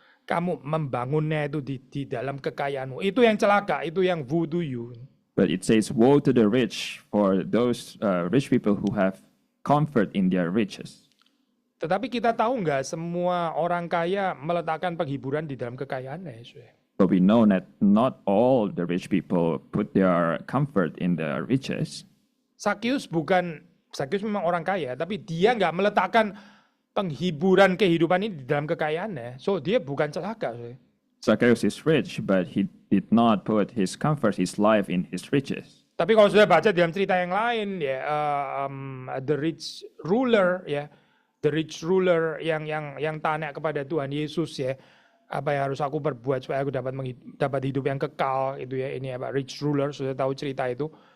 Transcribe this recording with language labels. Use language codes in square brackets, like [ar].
[id] Kamu membangunnya itu di dalam kekayaanmu. Itu yang celaka, itu yang [en] woe to you. But it says, woe to the rich, for those rich people who have comfort in their riches. [id] Tetapi kita tahu nggak semua orang kaya meletakkan penghiburan di dalam kekayaannya, Yesus. [en] But we know that not all the rich people put their comfort in their riches. [id] Zacchaeus memang orang kaya, tapi dia nggak meletakkan penghiburan kehidupan ini di dalam kekayaannya. So dia bukan celaka. [en] Zacchaeus is rich, but he did not put his comfort, his life in his riches. [id] Tapi kalau sudah baca dalam cerita yang lain ya, [en] the rich ruler [id] ya, the [en] rich ruler [id] yang tanya kepada Tuhan Yesus ya, apa yang harus aku perbuat supaya aku dapat hidup yang kekal itu ya, ini apa, rich ruler, sudah tahu cerita itu.